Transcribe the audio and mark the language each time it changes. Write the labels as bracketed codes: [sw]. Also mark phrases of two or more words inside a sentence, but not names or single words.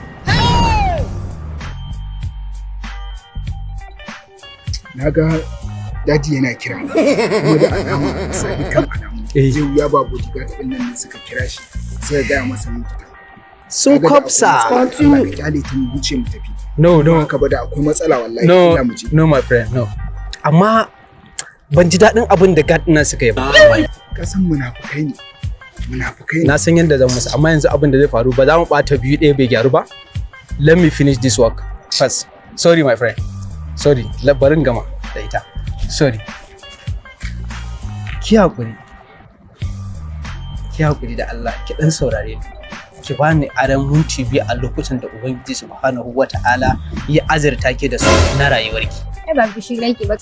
[ha] na ga daji yana kira kuma da alama sai kan alamu yau ya ba bodyguard din nan ne suka kira shi sai ya gaya masa mun fita Sun kwafsa. Allah ka kyale ta mu wuce mu tafi [en] No. [ha] haka ba da akwai matsala wallahi [en] No, [ha] ina mu je [en] no my friend, no. [ha] Amma ban ji daɗin abin da guard nan suka yi ba. ka san munafukai ne Na san yadda zan musu, amma yanzu abin da zai faru ba za mu ɓata biyu ɗaya bai gyaru ba. [en] Let me finish this work first. Sorry my friend. Sorry, [ha] barin gama da ita. Sorry. Ki haƙuri. Ki haƙuri da Allah, ki ɗan saurare ni. Ki bani aran minti biyu a lokacin da Ubangiji [ar] سبحانه وتعالى [ha] ya azurta ki da su na rayuwarki. Ai ba bishi laifi ba.